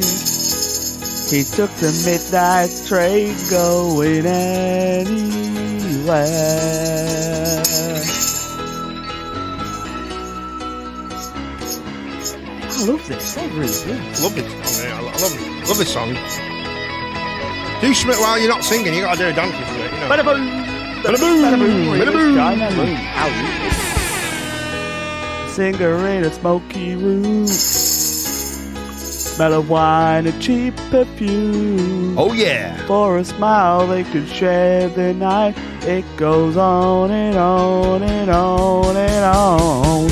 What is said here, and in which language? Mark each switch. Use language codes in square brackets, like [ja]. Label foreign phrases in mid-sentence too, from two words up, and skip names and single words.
[en] He took the midnight train going anywhere. I love this. I really do. Love this song. I love this song. Do something while you're not singing. You got to do a dance to it. You know. Ba-da-boom. Ba-da-boom. Ba-da-boom. Ba-da-boom. Singer in a smoky room, smell of wine and cheap perfume. Oh yeah. For a smile they could share the night. It goes on and on and on and on.